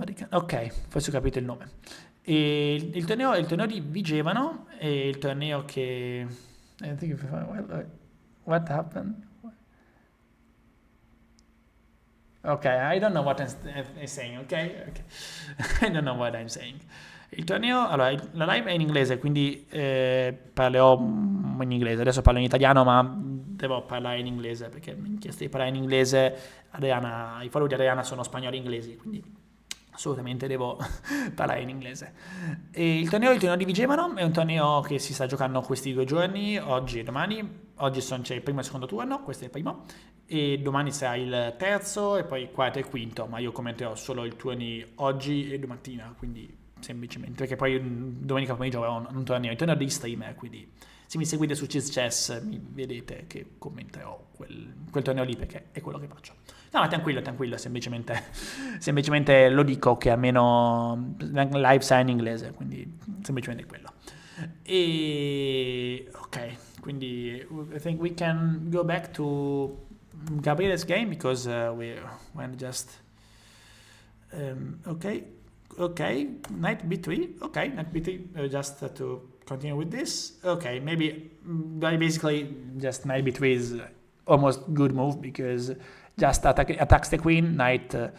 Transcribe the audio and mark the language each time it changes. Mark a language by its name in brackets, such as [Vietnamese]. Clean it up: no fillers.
[Italian] Ok, forse ho capito il nome. Il torneo è il torneo di Vijgev, è il torneo che [English] I think what happened? Okay, I don't know what I'm saying, ok? I don't know what I'm saying. [Italian] Il torneo, allora, la live è in inglese, quindi parlerò in inglese. Adesso parlo in italiano, ma devo parlare in inglese, perché mi hanno chiesto di parlare in inglese. I follow di Adriana sono spagnoli e inglesi, quindi assolutamente devo parlare in inglese. E il torneo di Vijgev è un torneo che si sta giocando questi 2 giorni, oggi e domani. oggi c'è il primo e il secondo turno, questo è il primo, e domani sarà il terzo e poi il quarto e il quinto, ma io commenterò solo i turni oggi e domattina, quindi semplicemente, perché poi domenica pomeriggio avrò un torneo, il torneo degli streamer, quindi se mi seguite su Chess mi vedete che commenterò quel torneo lì perché è quello che faccio. No, ma tranquillo, semplicemente lo dico che almeno live sarà in inglese, quindi semplicemente quello. E ok, quindi [English] I think we can go back to Gabriele's game because we're just okay, knight b3, okay, knight b3, just to continue with this, okay, maybe basically just knight b3 is almost good move because just attacks the queen, knight